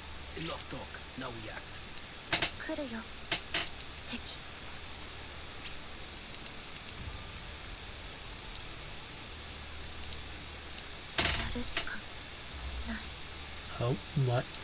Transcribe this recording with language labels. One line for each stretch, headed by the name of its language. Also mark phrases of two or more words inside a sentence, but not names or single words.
English: Enough talk. Now we act.
Japanese: 来るよ敵やるしかない
English: Oh, what?